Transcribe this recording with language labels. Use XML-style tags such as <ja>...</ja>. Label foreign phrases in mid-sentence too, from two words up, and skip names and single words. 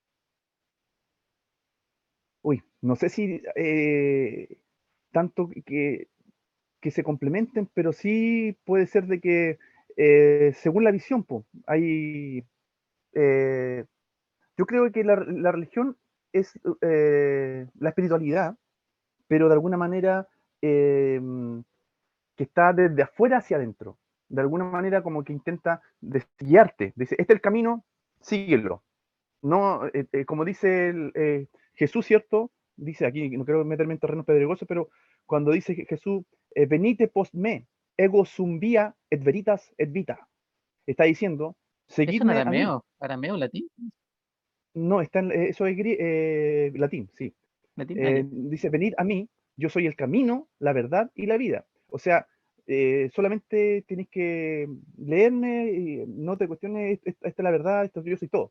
<es>Uy, no sé si tanto que se complementen, pero sí puede ser de que según la visión, hay, eh, yo creo que la religión es la espiritualidad, pero de alguna manera eh, que está desde afuera hacia adentro. De alguna manera como que intenta guiarte. Dice, este es el camino, síguelo. No, como dice Jesús, ¿cierto? Dice aquí, no quiero meterme en terrenos pedregosos, pero cuando dice Jesús,</es> <la>venite post me, ego sum via et veritas et vita.</la> <es>Está diciendo, ¿Eso en seguidme a mí. arameo? ¿Arameo, latín? No, está eso es latín, sí. ¿Latín? Ah, ya. Dice, venid a mí, yo soy el camino, la verdad y la vida. O sea, solamente tienes que leerme y no te cuestiones, esta es la verdad, esto yo soy todo.</es>